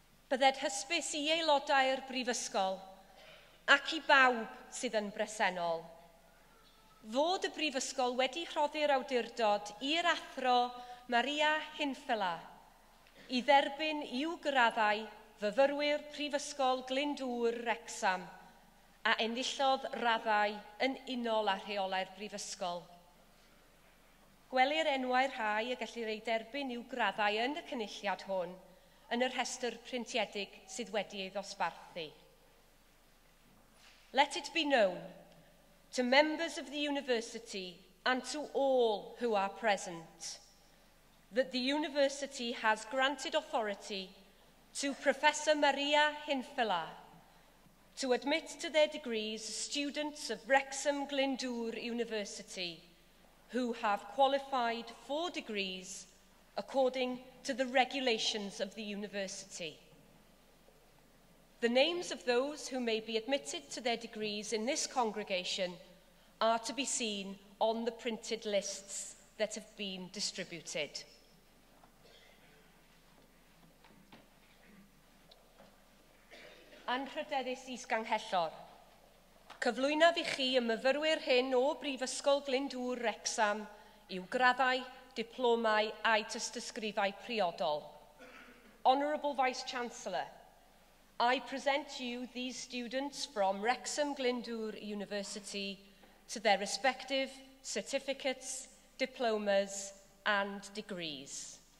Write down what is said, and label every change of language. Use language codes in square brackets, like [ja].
[cy] Bydded hysbys i aelodau'r Brifysgol ac i bawb sydd yn bresennol fod y Brifysgol wedi rhoddi'r awdurdod i'r athro Maria Hinfela i dderbyn i'w graddau fyfyrwyr Prifysgol Glyndwr Wrecsam a enillodd raddau yn unol â rheolau'r Brifysgol. Gwelir enwau'r rhai y gellir ei derbyn i'w graddau yn y cynulliad hwn yn yr rhestr printiedig sydd wedi ei ddosbarthu. [en] Let it be known to members of the university and to all who are present that the university has granted authority to Professor Maria Hinfela to admit to their degrees students of Wrexham Glyndwr University who have qualified for degrees according to the regulations of the university. The names of those who may be admitted to their degrees in this congregation are to be seen on the printed lists that have been distributed. [cy] Anrhydeddus is-ganghellor. Cyflwynaf i chi y myfyrwyr hyn o Brifysgol Glyndwr Wrecsam i'w graddau, diplomau a'i tystysgrifau priodol. [en] Honourable Vice-Chancellor, I present you these students from Wrexham Glyndwr University to their respective certificates, diplomas and degrees.